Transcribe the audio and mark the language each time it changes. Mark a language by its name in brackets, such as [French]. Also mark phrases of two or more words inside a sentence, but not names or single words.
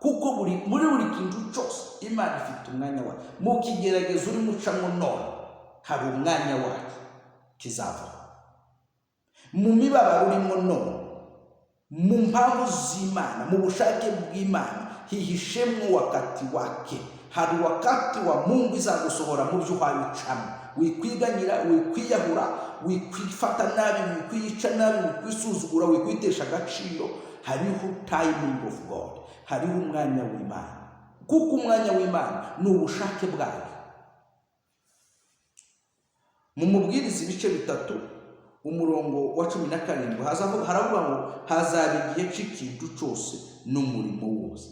[Kinyarwanda] kuko muri buri kintu cyose Imana ifite umwanya wayo. Mu kigeragezo uri mucamo none hari umwanya wayo kizavaho. Mu mibabaro urimo none, mu mpamvu z'Imana, mu bushake bw'Imana hihishemwo [Swahili] wakati wake. [Kinyarwanda] Hari [Swahili] wakati wa Mungu [Kinyarwanda] izagusohora mu byo uhaye ucamo. Wikwiganyira, wikwiyahura, wikwifata nabi, wikwiyica nabi, wikwisuzugura, wikwitesha agaciro. [English] Hariho timing of God, [Kinyarwanda] hariho umwanya w'Imana, kuko umwanya w'Imana ni ubushake bwayo. Mu Mubwiriza ibice 3 umurongo wa 17 haravuga ngo hazaba igihe cy'ikintu cyose n'umurimo wose.